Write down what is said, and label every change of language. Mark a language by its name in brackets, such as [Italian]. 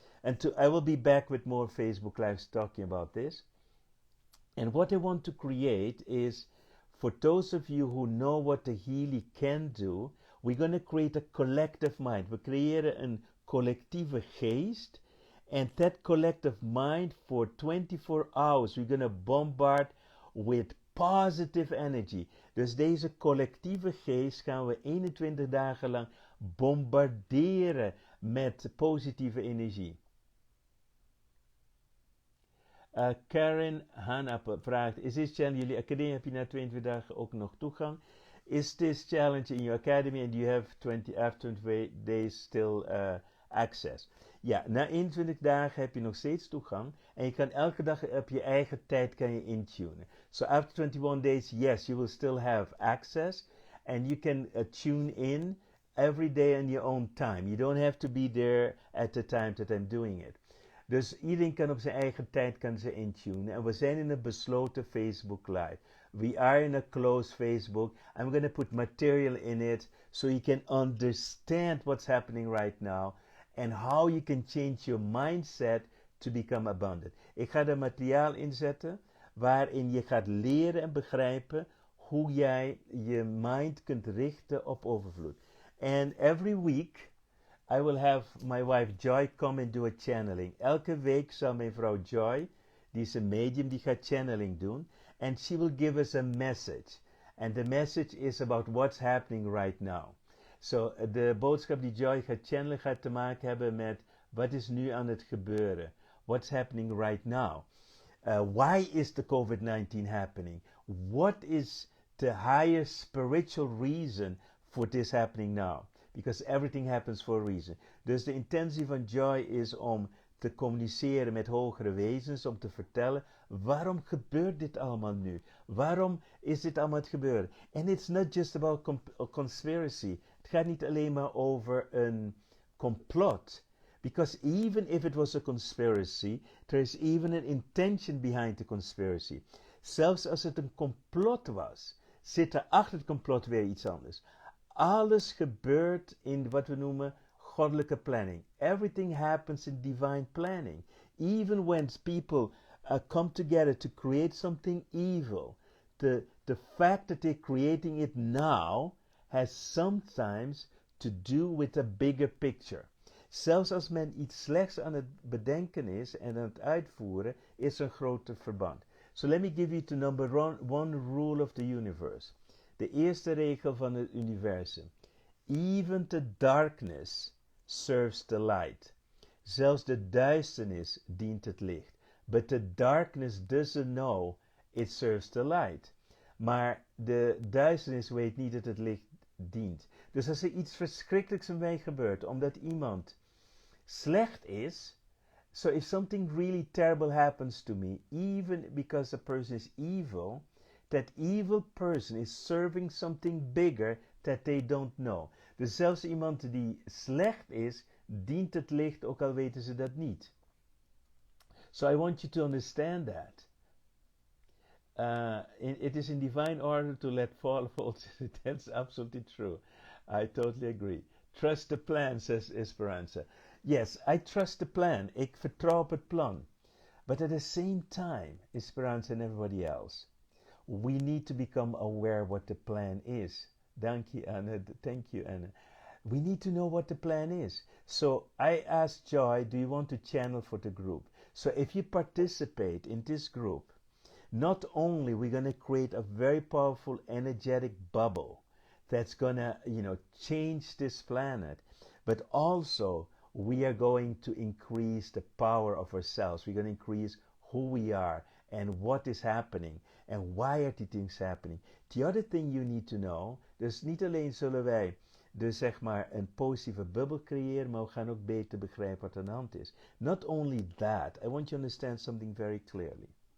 [English] And I will be back with more Facebook Lives talking about this. And what I want to create is, for those of you who know what the healing can do, we're going to create a collective mind. [Dutch] We creëren een collectieve geest. [English] And that collective mind, for 24 hours, we're going to bombard with positive energy. [Dutch] Dus deze collectieve geest gaan we 21 dagen lang bombarderen met positieve energie. Karen Hanappe vraagt, [English] is this challenge, [Dutch] jullie academie, heb je na 22 dagen ook nog toegang? [English] Is this challenge in your academy and you have after 20 days still access? [Dutch] Ja, na 21 dagen heb je nog steeds toegang en je kan elke dag op je eigen tijd kan je intunen. [English] So after 21 days, yes, you will still have access and you can tune in every day on your own time. You don't have to be there at the time that I'm doing it. [Dutch] Dus iedereen kan op zijn eigen tijd kan ze intunen. En we zijn in een besloten Facebook Live. [English] We are in a closed Facebook. I'm going to put material in it so you can understand what's happening right now and how you can change your mindset to become abundant. [Dutch] Ik ga er materiaal inzetten waarin je gaat leren en begrijpen hoe jij je mind kunt richten op overvloed. [English] And every week I will have my wife Joy come and do a channeling. [Dutch] Elke week zal mijn vrouw Joy, die is een medium, die gaat channeling doen. [English] And she will give us a message. And the message is about what's happening right now. [Dutch] So, de boodschap die Joy gaat channelen gaat te maken hebben met wat is nu aan het gebeuren. [English] What's happening right now. Why is the COVID-19 happening? What is the higher spiritual reason for this happening now? Because everything happens for a reason. [Dutch] Dus de intentie van Joy is om te communiceren met hogere wezens, om te vertellen, waarom gebeurt dit allemaal nu? Waarom is dit allemaal het gebeuren? [English] And it's not just about a conspiracy. [Dutch] Het gaat niet alleen maar over een complot. [English] Because even if it was a conspiracy, there is even an intention behind the conspiracy. [Dutch] Zelfs als het een complot was, zit er achter het complot weer iets anders. Alles gebeurt in wat we noemen goddelijke planning. [English] Everything happens in divine planning. Even when people come together to create something evil, the fact that they're creating it now has sometimes to do with a bigger picture. [Dutch] Zelfs als men iets slechts aan het bedenken is en aan het uitvoeren, is er een groter verband. [English] So let me give you the number one rule of the universe. [Dutch] De eerste regel van het universum. [English] Even the darkness serves the light. [Dutch] Zelfs de duisternis dient het licht. [English] But the darkness doesn't know it serves the light. [Dutch] Maar de duisternis weet niet dat het licht dient. Dus als er iets verschrikkelijks in mij gebeurt, omdat iemand slecht is, [English] so if something really terrible happens to me, even because a person is evil, that evil person is serving something bigger that they don't know. [Dutch] Dus zelfs iemand die slecht is, dient het licht, ook al weten ze dat niet. [English] So I want you to understand that. It is in divine order to let fall falsehood. That's absolutely true. I totally agree. Trust the plan, says Esperanza. Yes, I trust the plan. [Dutch] Ik vertrouw op het plan. [English] But at the same time, Esperanza and everybody else, we need to become aware what the plan is. Thank you, Anna. Thank you, Anna. We need to know what the plan is. So I asked Joy, do you want to channel for the group? So if you participate in this group, not only we're going to create a very powerful energetic bubble that's going to, change this planet, but also we are going to increase the power of ourselves. We're going to increase who we are and what is happening and why are the things happening. The other thing you need to know, [Dutch] dus niet alleen zullen wij dus zeg maar een positieve bubbel creëren, maar we gaan ook beter begrijpen wat aan de hand is. [English] Not only that, I want you to understand something very clearly.